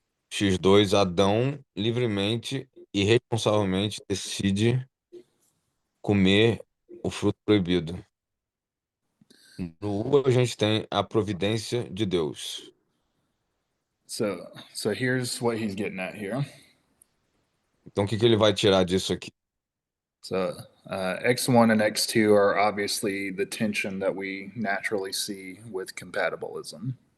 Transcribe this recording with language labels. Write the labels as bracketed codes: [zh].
[pt] X2, Adão livremente e responsavelmente decide comer o fruto proibido. No U, a gente tem a providência de Deus. [en] So here's what he's getting at here. [pt] Então, o que ele vai tirar disso aqui? [en] So X1 and X2 are obviously the tension that we naturally see with compatibilism.